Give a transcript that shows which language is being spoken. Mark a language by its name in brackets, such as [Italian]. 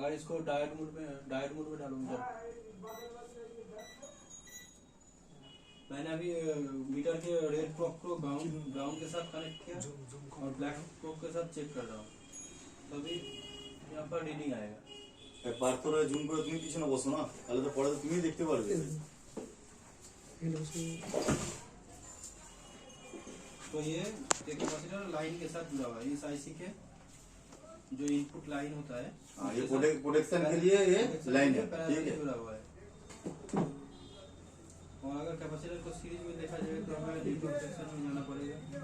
[Hindi] अगर इसको diode mode में डालूंगा, मैंने अभी मीटर के रेड प्रोब को ग्राउंड के साथ कनेक्ट किया और ब्लैक प्रोब के साथ चेक कर रहा हूँ, तभी यहाँ पर रीडिंग आएगा। [Bangla] একবার তোরা জুম করে তুমি পিছনে বসো না, তাহলে তো পরে তো তুমি দেখতে পারবে। [Hindi] तो ये कैपेसिटर लाइन के साथ जुड़ा हुआ है, इस आईसी के जो इनपुट लाइन होता है हाँ, ये प्रोटेक्शन के लिए ये लाइन है, ठीक है। जुड़ा हुआ है। और अगर कैपेसिटर को सीरीज में देखा जाए तो हमें डिफरेंट सेक्शन में जाना पड़ेगा।